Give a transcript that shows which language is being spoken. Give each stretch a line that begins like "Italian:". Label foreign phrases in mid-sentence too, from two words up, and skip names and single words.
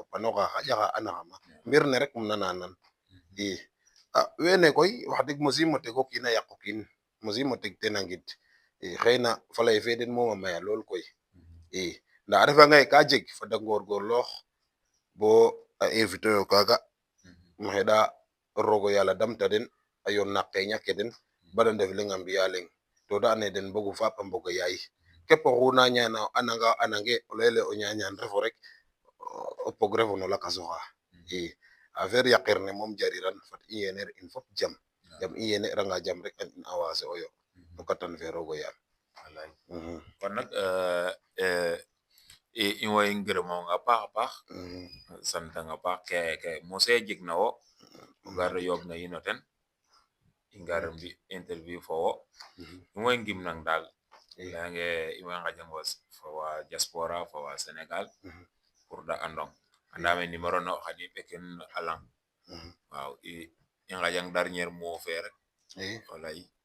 Serer: panoxa xaƴa xa anaxama mbir ne rek um nana nan i wene koy wax deg mosimo tego kiin a yaqo kiin mosimo teg ten a ngid i xëyna faley fe den moom a maya lool koy i nda a refanga ye ka jeg fada ngorngorloox bo a inviter yo kaaga um xeɗa rogo yàlla damta den a yoon na qeeña ke den bada ndef leŋ a mbi'a leŋ to da ande den mbogu faap a mboga yaay képp oxu na ñaana o ananga o anange o layele o ñañaan refo rek o pog refo no lakasoxa i affaire yaqir ne moom jariran fat i yener in fop jam yam i yene ranga jam rek xan i avancer oyo no katan fe rogo yaal kon nag i way ngërëmoonga a paax a paax santang a paax ke mose jeg na wo o gar yooɓ na ino ten i ngar mbi interview fo wo i way ngimnang daal leyange i way ngajang fo wa diaspora fo wa Sénégal pour da andong andame numéro ne o xan i ɓekin a lang waaw i ngajang
French: dernier mot
Serer: fe rek o lay